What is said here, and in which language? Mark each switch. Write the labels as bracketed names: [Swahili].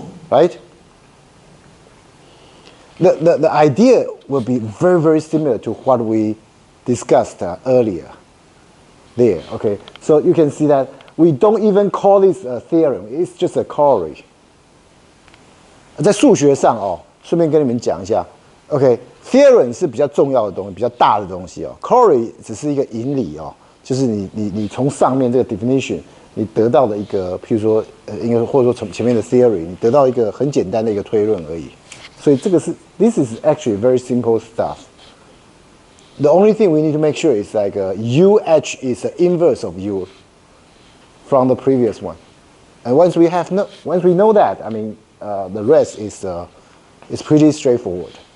[English] Right? The idea will be very, very similar to what we discussed earlier. There, okay. So you can see that we don't even call this a theorem; it's just a corollary. [Chinese] 在数学上哦，顺便跟你们讲一下 ，OK，theorem 是比较重要的东西，比较大的东西哦。 corollary 只是一个引理哦，就是你从上面这个 definition 你得到的一个，譬如说应该或者说从前面的 theory 你得到一个很简单的一个推论而已。 [English] 所以这个是 this is actually very simple stuff. The only thing we need to make sure is like UH is the inverse of U from the previous one, and once we know that, I mean, the rest is pretty straightforward.